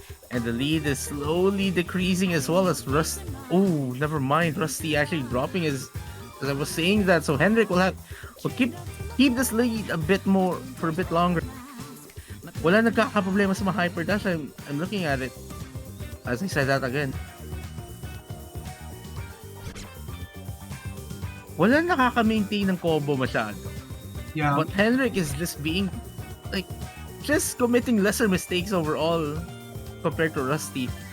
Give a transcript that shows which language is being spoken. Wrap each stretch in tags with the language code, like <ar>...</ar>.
<en>And the lead is slowly decreasing as well as Oh, never mind. Rustyy actually dropping his. As I was saying that, so Henrick will keep this lead a bit more for a bit longer.</en> <tl>Wala nagkakaproblema sa mga hyper dash.</tl> <en>I'm looking at it. As I said that again.</en> <tl>Wala nakaka-maintain ng combo masyado.</tl> <en>Yeah. But Henrick is just being just committing lesser mistakes overall compared to Rustyy.</en>